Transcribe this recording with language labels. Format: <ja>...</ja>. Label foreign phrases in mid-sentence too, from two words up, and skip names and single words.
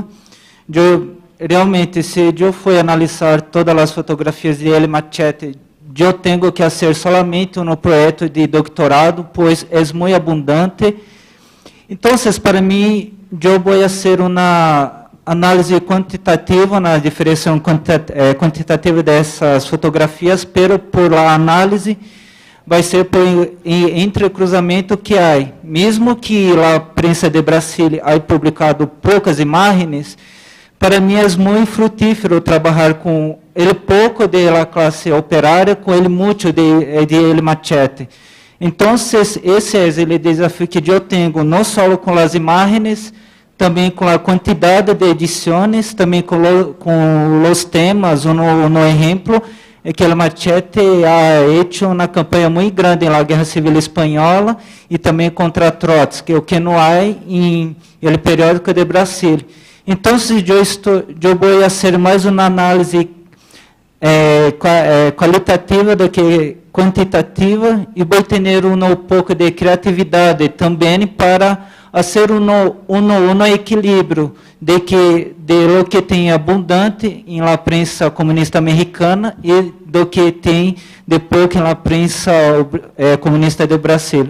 <es>Yo realmente, si yo fui a analizar todas las fotografías de El Machete, yo tengo que hacer solamente un proyecto de doctorado, pues es muy abundante. Entonces, para mí, yo voy a hacer una</es> <pt>análise quantitativa,</pt> <es>una diferenciación quantitativa de esas fotografías, pero por la análise</es> <pt>vai ser por entrecruzamento que há. Mesmo que a prensa de Brasília</pt> <es>haya publicado</es> <pt>poucas imagens, para mim é muito frutífero trabalhar com ele pouco da classe operária, com ele muito de El Machete. Então, esse é o desafio que eu tenho, não só com as imagens, também com a quantidade de edições, também com os temas. No exemplo, é que El Machete</pt> <es>ha hecho</es> <pt>uma campanha muito grande na Guerra Civil Espanhola e também contra Trotsky, o que não há em El Periódico de Brasília. Então, eu vou fazer mais uma análise qualitativa do que quantitativa e vou ter um pouco de criatividade também para fazer um equilíbrio de</pt> <es>lo que</es> <pt>tem abundante em</pt> <es>la prensa</es> <pt>comunista americana e do que tem de pouco em</pt> <es>la prensa</es> <pt>comunista de Brasil.</pt>